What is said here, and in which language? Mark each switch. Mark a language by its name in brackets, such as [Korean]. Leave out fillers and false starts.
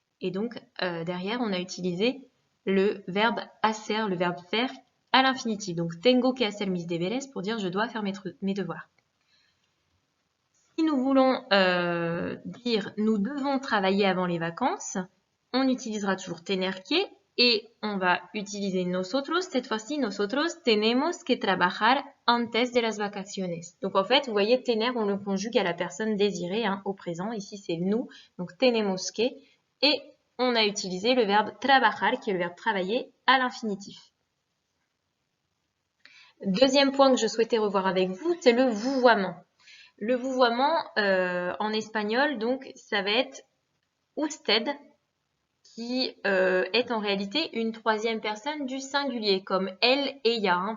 [French] Et donc derrière, on a utilisé le verbe hacer, le verbe faire à l'infinitif. Donc [Spanish] tengo que hacer mis deberes [French] pour dire je dois faire mes devoirs. Si nous voulons dire nous devons travailler avant les vacances, on utilisera toujours tener que et on va utiliser nosotros. Cette fois-ci, [Spanish] nosotros tenemos que trabajar antes de las vacaciones. [French] Donc en fait, vous voyez, tener, on le conjugue à la personne désirée, hein, au présent. Ici, c'est nous, donc tenemos que. Et on a utilisé le verbe trabajar, qui est le verbe travailler, à l'infinitif. Deuxième point que je souhaitais revoir avec vous, c'est le vouvoiement. Le vouvoiement en espagnol, donc, ça va être usted, qui est en réalité une troisième personne du singulier, comme elle et ya. Hein.